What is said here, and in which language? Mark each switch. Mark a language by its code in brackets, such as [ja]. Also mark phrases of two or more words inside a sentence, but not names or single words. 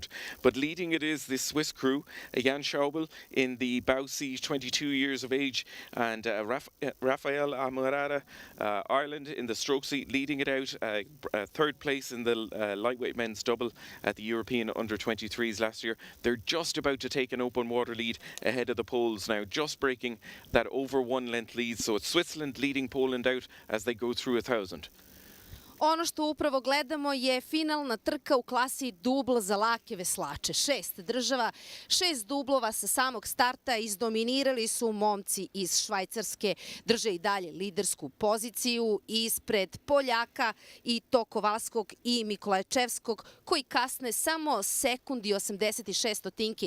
[en] But leading it is this Swiss crew, Jan Schaubel in the bow seat, 22 years of age, and Rafael Amorada, Ireland in the stroke seat, leading it out, third place in the lightweight men's double at the European under-23s last year. They're just about to take an open water lead ahead of the Poles now, just breaking that over 1 length lead. So it's Switzerland leading Poland out as they go through 1,000. [sr] Ono što upravo gledamo je finalna trka u klasi dubl za lake veslače. 6 država, 6 dublova sa samog starta, izdominirali su momci iz Švajcarske, drže i dalje lidersku poziciju ispred Poljaka i to Kowalskog i Mikolajczewskog, koji kasne samo sekundi 86 stotinki.